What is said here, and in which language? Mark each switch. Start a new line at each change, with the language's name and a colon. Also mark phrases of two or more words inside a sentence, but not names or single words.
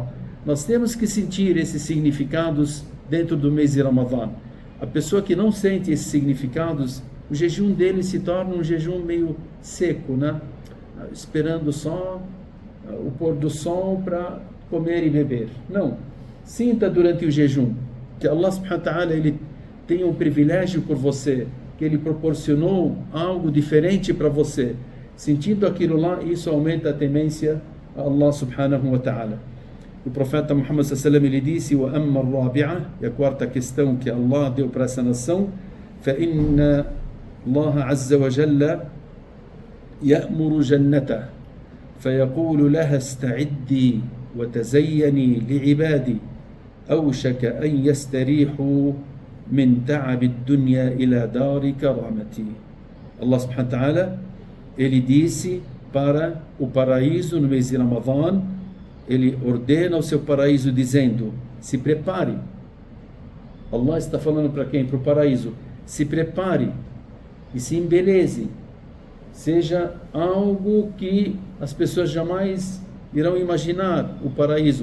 Portuguese: Nós temos que sentir esses significados dentro do mês de Ramadã. A pessoa que não sente esses significados, o jejum dele se torna um jejum meio seco, né? Esperando só o pôr do sol para comer e beber. Não. Sinta durante o jejum que Allah
Arabic: سبحانه وتعالى
Portuguese: ele tem um privilégio por você, que ele proporcionou algo diferente para você. Sentindo aquilo lá, isso aumenta a temência a Allah
Arabic: سبحانه وتعالى.
Portuguese: O profeta Muhammad
Arabic: صلى الله عليه وسلم
Portuguese: ele disse:
Arabic: "وأما الرابعة",
Portuguese: e a quarta questão que Allah deu para essa nação,
Arabic: فإن الله عز وجل يأمر الجنة فيقول لها استعدي وتزيني لعبادي أوشك أن يستريحوا من تعب الدنيا إلى دار كرامتي.
Portuguese: Allah
Arabic: سبحانه وتعالى
Portuguese: ele disse para o paraíso no mês de Ramadã, ele ordena o seu paraíso dizendo: se prepare. Allah está falando para quem? Para o paraíso. Se prepare e se embeleze. Seja algo que as pessoas jamais irão imaginar o paraíso.